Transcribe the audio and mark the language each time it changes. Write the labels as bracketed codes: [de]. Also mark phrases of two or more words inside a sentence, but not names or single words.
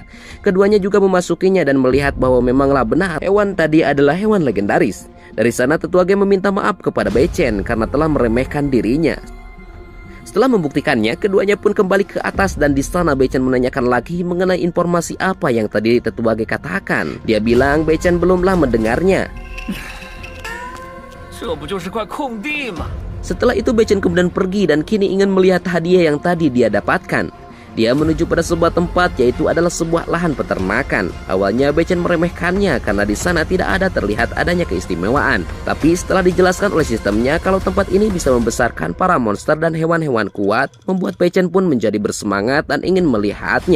[id] Keduanya juga memasukinya dan melihat bahwa memanglah benar hewan tadi adalah hewan legendaris. Dari sana Tetua G meminta maaf kepada Beichen karena telah meremehkan dirinya. Setelah membuktikannya, keduanya pun kembali ke atas dan di sana Beichen menanyakan lagi mengenai informasi apa yang tadi Tetua G katakan. Dia bilang Beichen belumlah mendengarnya. [zh] 这不就是块空地吗？ [id] Setelah itu Beichen kemudian pergi dan kini ingin melihat hadiah yang tadi dia dapatkan. Dia menuju pada sebuah tempat, yaitu adalah sebuah lahan peternakan. Awalnya Beichen meremehkannya karena di sana tidak ada terlihat adanya keistimewaan. Tapi setelah dijelaskan oleh sistemnya kalau tempat ini bisa membesarkan para monster dan hewan-hewan kuat, membuat Beichen pun menjadi bersemangat dan ingin melihatnya.